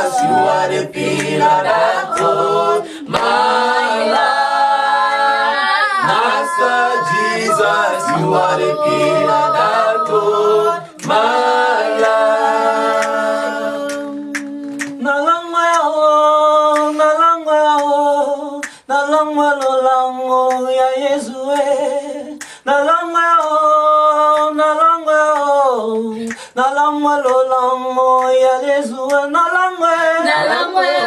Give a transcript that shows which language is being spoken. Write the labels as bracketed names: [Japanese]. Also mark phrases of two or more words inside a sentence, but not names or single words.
[English] You are the pillar that holds my life. Master Jesus, you are the pillar that holds my life. [Lingala] Nalangwa lolango ya Yesu nalangwa lolango ya Yesu nalangwa lolango